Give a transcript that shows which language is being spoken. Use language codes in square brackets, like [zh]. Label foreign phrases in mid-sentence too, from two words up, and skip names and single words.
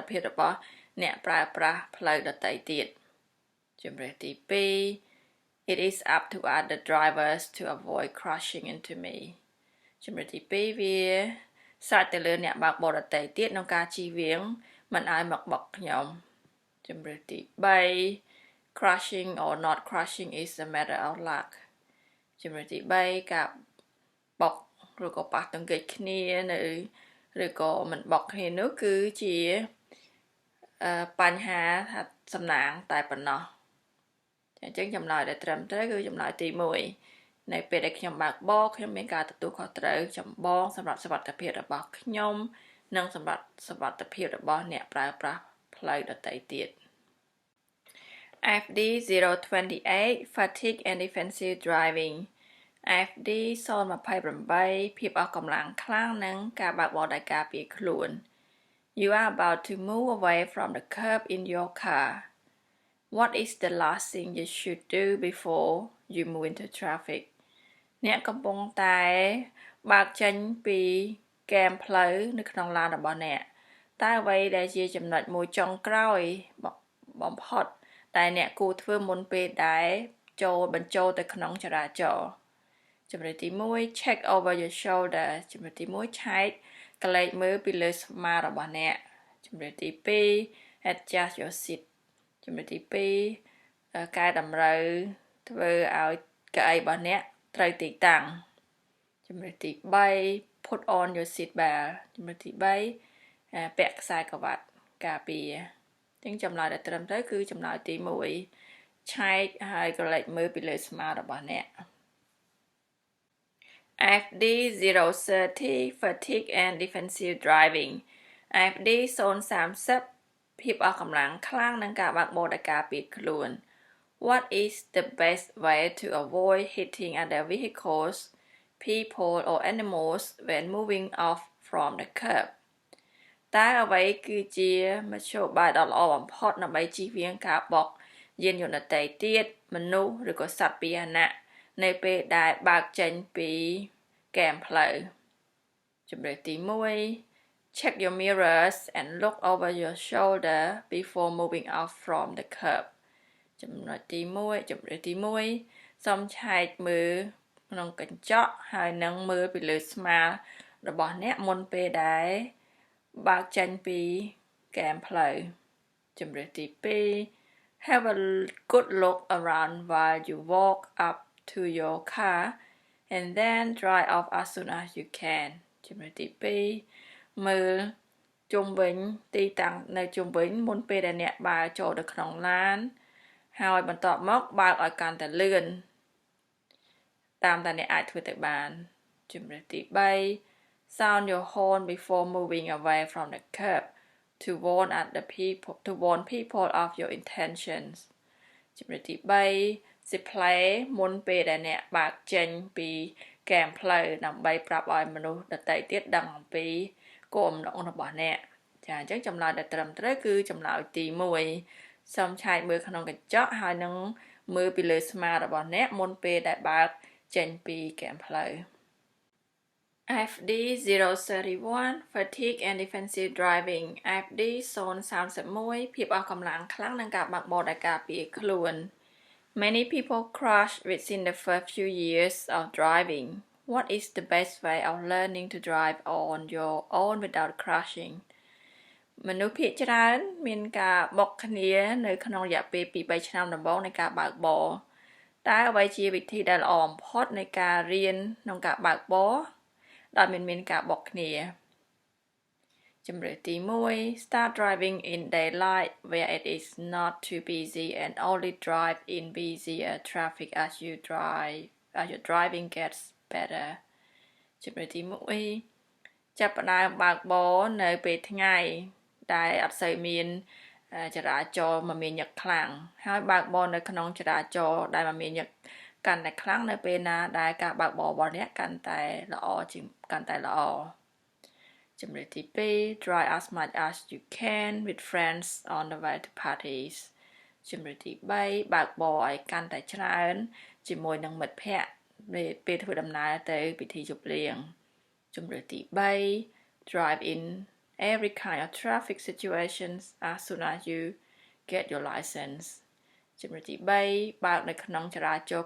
[km] ភាពរបស់អ្នកប្រើប្រាស់ផ្លូវដទៃទៀតជំរឿនទី2 [en] It is up to other drivers to avoid crashing into me [km] ជំរឿនទី2វាស្រេចទៅលើអ្នកបើកបរដទៃទៀតក្នុងការជៀសវាងមិនឲ្យមកបុកខ្ញុំជំរឿនទី3 [en] Crashing or not crashing is a matter of luck [km] ជំរឿនទី3ការបុកឬក៏ប៉ះទង្គិចគ្នានៅឬក៏មិនបុកគ្នានោះគឺជា បញ្ហាសំណាងតែប៉ុណ្ណោះអញ្ចឹងចម្លើយដែលត្រឹមត្រូវគឺចម្លើយទី1នៅពេលដែលខ្ញុំបើកបរខ្ញុំមានការទទួលខុសត្រូវចម្បងសម្រាប់សុវត្ថិភាពរបស់ខ្ញុំនិងសម្រាប់សុវត្ថិភាពរបស់អ្នកប្រើប្រាស់ផ្លូវដទៃទៀត [en] FD 028 Fatigue and Defensive Driving FD 028 [km] ភាពអស់កម្លាំងខ្លាំងនិងការបើកបរដោយការពារខ្លួន [en] You are about to move away from the curb in your car. What is the last thing you should do before you move into traffic? [km] អ្នកកំពុងតែបើកចេញពីគែមផ្លូវនៅក្នុងឡានរបស់អ្នកតើអ្វីដែលជាចំណុចមួយចុងក្រោយបំផុតដែលអ្នកគួរធ្វើមុ នពេលដែលបញ្ចូលទៅក្នុងចរាចរណ៍ជំរឿនទី1 [en] check over your shoulder [km] ជំរឿនទី1ឆែ កក្លែកមើលពីលើស្មារបស់អ្នកជំរឿនទី2 [en] adjust your seat [km] ជំរឿនទី2កែតម្រូវធ្វើឲ្យកៅអីរបស់អ្នកត្រូវទីតាំងជំរឿនទី3 [en] put on your seat belt [km] ជំរឿនទី3ពាក់ខ្សែក្រវ៉ាត់ការពារទាំងចម្លើយដែលត្រឹមត្រូវគឺចម្លើយទី1ឆែកហើយក្រឡេកមើលពីលើស្មារបស់អ្នក FD 030 [en] Fatigue and Defensive Driving [km] FD 030 ភាពអស់កម្លាំងខ្លាំងនិងការបើកបរដោយការពារ ខ្លួន [en] What is the best way to avoid hitting other vehicles, people or animals when moving off from the curb [km] តើអ្វីគឺជាមធ្យោបាយដ៏ល្អបំផុតដើម្បីជៀសវាងការបុកយានយន្តដទៃទៀតមនុស្សឬក៏សត្វពាហនៈនៅពេលដែលបើកចេញពីគែមផ្លូវ ជំរឿនទី1 [en] Check your mirrors and look over your shoulder before moving off from the curb [km] ចំណុចទី1ជំរឿនទី1សូមឆែកមើលក្នុងកញ្ចក់ហើយនឹងមើលពីលើស្មារបស់អ្នកមុនពេលដែលបើកចេញពីគែមផ្លូវជំរឿនទី [en] 2 Have a good look around while you walk up to your car and then drive off as soon as you can [km] ជំរឿនទី2មើលជុំវិញទីតាំងនៅជុំវិញមុនពេលដែលអ្នកបើកចូល ទៅក្នុងឡានហើយបន្ទាប់មកបើកឲ្យកាន់តែលឿនតាមតែអ្នកអាចធ្វើទៅបានជំរឿនទី3 [en] Sound your horn before moving away from the curb to warn people of your intentions [km] ជំរឿនទី3 សិផ្លែមុនពេលដែលអ្នកបើកចេញពីគែមផ្លូវដើម្បីប្រាប់ឲ្យមនុស្សដទៃទៀតដឹងអំពីគោលបំណងរបស់អ្នកចាអញ្ចឹងចម្លើយដែលត្រឹមត្រូវគឺចម្លើយទី1សូមឆែកមើលក្នុងកញ្ចក់ហើយនឹងមើលពីលើស្មារបស់អ្នកមុនពេលដែលបើកចេញពីគែមផ្លូវ [en] FD 031 Fatigue and Defensive Driving FD 031 [km] ភាពអស់កម្លាំងខ្លាំងនិងការបើកបរដែលការពារខ្លួន [en] Many people crash within the first few years of driving. What is the best way of learning to drive on your own without crashing? [km] មនុស្សភាគច្រើនមានការបុកគ្នានៅក្នុងរយៈពេលពី3ឆ្នាំដំបូងនៃការបើកបរតើអ្វីជាវិធីដែលល្អបំផុតនៃ ការរៀនក្នុងការបើកបរដោយមានការបុកគ្នាជម្រើសទី1 [en] Start driving in daylight where it is not too busy and only drive in busier traffic as your driving gets better [km] ជម្រើសទី1ចាប់ផ្ដើមបើកបរនៅពេលថ្ងៃដែលអត់សូវមានចរាចរណ៍មមាញឹកខ្លាំងហើយបើកបរនៅក្នុងចរាចរណ៍ដែលមមាញឹកកាន់តែខ្លាំងនៅពេលណាដែលការបើកបររបស់អ្នកកាន់តែល្អ ជំរឿនទី2 [en] Drive as much as you can with friends on the way to parties [km] ជំរឿនទី3បើកបរឲ្យកាន់តែច្រើនជាមួយនឹងមិត្តភ័ក្តិពេលធ្វើដំណើរទៅពិធីជប់លៀងជំរឿនទី [en] 3 Drive in every kind of traffic situations as soon as you get your license [km] ជំរឿនទី3បើកនៅក្នុងចរាចរ